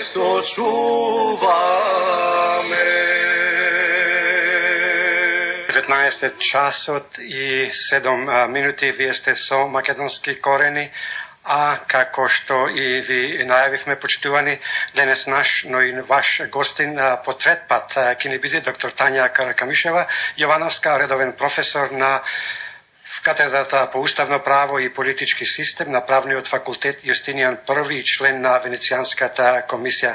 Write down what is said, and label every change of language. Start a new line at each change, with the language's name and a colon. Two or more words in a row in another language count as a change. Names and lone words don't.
Macedonian: očuvame. 19 časot i 7 minuti vi ste so makedonski koreni, a kako što i vi najavivме почитувани, денес наш, но и ваш гостин по трет пат ќе ни биде доктор Тања Каракамишева, Јовановска, редовен професор на катедрата по уставно право и политички систем на правниот факултет Јустинијан I и член на Венецијанската комисија.